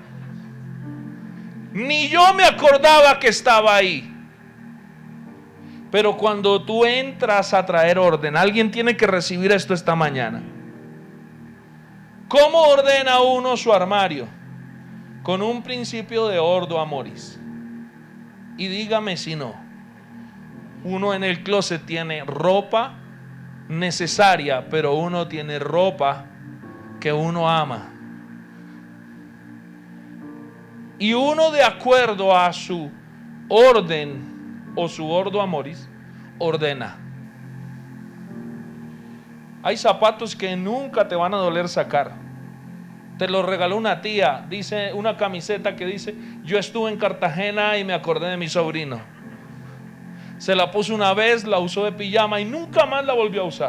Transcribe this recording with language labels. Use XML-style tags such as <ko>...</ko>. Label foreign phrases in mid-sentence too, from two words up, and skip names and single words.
<es>Ni yo me acordaba que estaba ahí. Pero cuando tú entras a traer orden, alguien tiene que recibir esto esta mañana. ¿Cómo ordena uno su armario? Con un principio de</es> <la>ordo amoris.</la> <es>Y dígame si no. Uno en el closet tiene ropa necesaria, pero uno tiene ropa que uno ama. Y uno, de acuerdo a su orden o su</es> <la>ordo amoris,</la> <es>ordena. Hay zapatos que nunca te van a doler sacar. Te lo regaló una tía, dice una camiseta que dice: yo estuve en Cartagena y me acordé de mi sobrino. Se la puso una vez, la usó de pijama y nunca más la volvió a usar.</es>